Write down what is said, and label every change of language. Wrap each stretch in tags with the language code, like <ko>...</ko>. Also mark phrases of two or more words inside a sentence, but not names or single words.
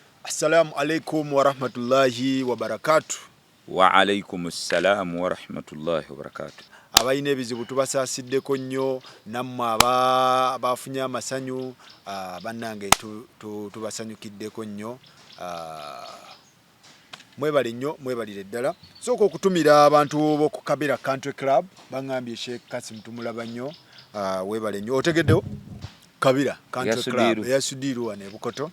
<ar>السلام عليكم ورحمة الله وبركاته. وعليكم السلام ورحمة الله وبركاته.</ar> <lg>Abayina ebizibu tubasasiddeko nnyo nammwe abafunye amasanyu bannange tubasanyukiddeko nnyo mwebale nnyo mwebalire ddala sooka okutumira abantu b'oku Kabira Country Club bangambye Sheik Qasim tumulaba nnyo weebale nnyo otegeddewo Kabira Country Club eyasudiru wane Bukoto</lg>